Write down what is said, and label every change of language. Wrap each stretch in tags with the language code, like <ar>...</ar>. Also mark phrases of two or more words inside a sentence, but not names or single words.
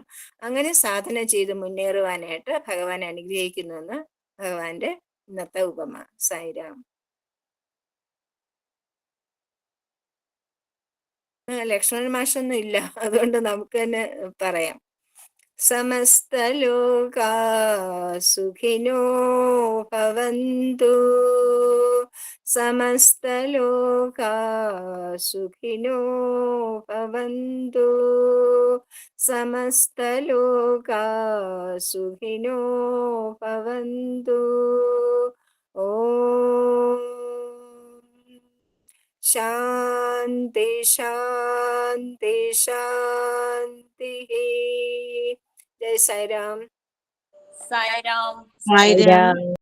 <ml>അങ്ങനെ സാധന ചെയ്ത് മുന്നേറുവാനായിട്ട് ഭഗവാൻ അനുഗ്രഹിക്കുന്നുവെന്ന് ഭഗവാന്റെ ഇന്നത്തെ ഉപമ. സായിരാം. ലക്ഷ്മണൻ മാഷൊന്നും ഇല്ല, അതുകൊണ്ട് നമുക്ക് തന്നെ പറയാം.</ml> <sa>സമസ്തലോകാ സുഖിനോ ഭവന്തു, സമസ്തലോകാ സുഖിനോ ഭവന്തു, സമസ്തലോകാ സുഖിനോ ഭവന്തു. ഓം ശാന്തി ശാന്തി ശാന്തി.</sa> <ml>ജയ് സായിരാം. സായിരാം. ആയിരം</ml>